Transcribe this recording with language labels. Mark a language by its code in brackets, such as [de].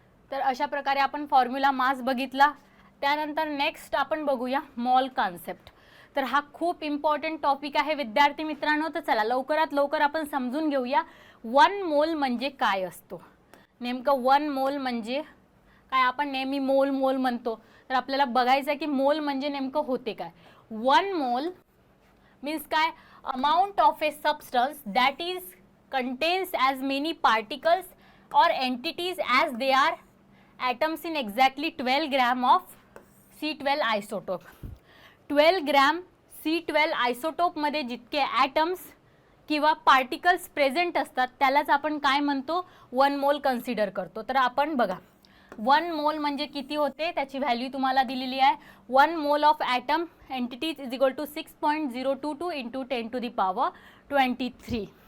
[mr] तर अशा प्रकारे आपण फॉर्म्युला मास बघितला. त्यानंतर नेक्स्ट आपण बघूया मॉल कॉन्सेप्ट. तर हा खूप इम्पॉर्टंट टॉपिक आहे विद्यार्थी मित्रांनो. तर चला लवकरात लवकर आपण समजून घेऊया 1 मोल म्हणजे काय असतो. नेमकं 1 मोल म्हणजे काय, आपण नेहमी मोल मोल म्हणतो, तर आपल्याला बघायचं आहे की मोल म्हणजे नेमकं होते काय. [en] 1 mole means काय, amount of a substance that is contains as many particles और entities as they are atoms in exactly 12 gram of C12 isotope. [mr] 12 gram C12 आयसोटोपमध्ये जितके ॲटम्स किंवा पार्टिकल्स प्रेझेंट असतात त्यालाच आपण काय म्हणतो 1 मोल कन्सिडर करतो. तर आपण बघा 1 मोल म्हणजे किती होते त्याची व्हॅल्यू तुम्हाला दिलेली आहे. [en] 1 mole of atom entities is equal to 6.022 into 10⁻23.